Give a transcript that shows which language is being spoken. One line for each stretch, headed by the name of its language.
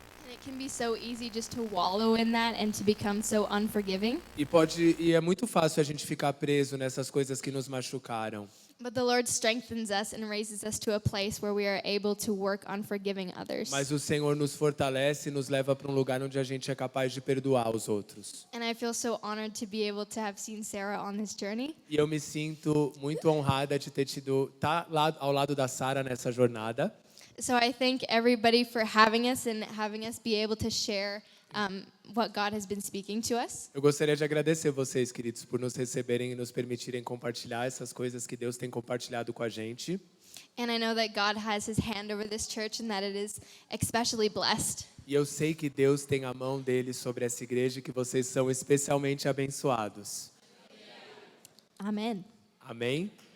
English: and it can be so easy just to wallow in that and to become so unforgiving.
Portuguese: e é muito fácil a gente ficar preso nessas coisas que nos machucaram.
English: But the Lord strengthens us and raises us to a place where we are able to work on forgiving others.
Portuguese: Mas o Senhor nos fortalece e nos leva para um lugar onde a gente é capaz de perdoar os outros.
English: And I feel so honored to be able to have seen Sarah on this journey.
Portuguese: E eu me sinto muito honrada de ter tá lá ao lado da Sara nessa jornada.
English: So I thank everybody for having us and having us be able to share what God has been speaking to us.
Portuguese: Eu gostaria de agradecer vocês, queridos, por nos receberem e nos permitirem compartilhar essas coisas que Deus tem compartilhado com a gente.
English: And I know that God has his hand over this church and that it is especially blessed.
Portuguese: E eu sei que Deus tem a mão dele sobre essa igreja e que vocês são especialmente abençoados.
English: Amen.
Portuguese: Amém?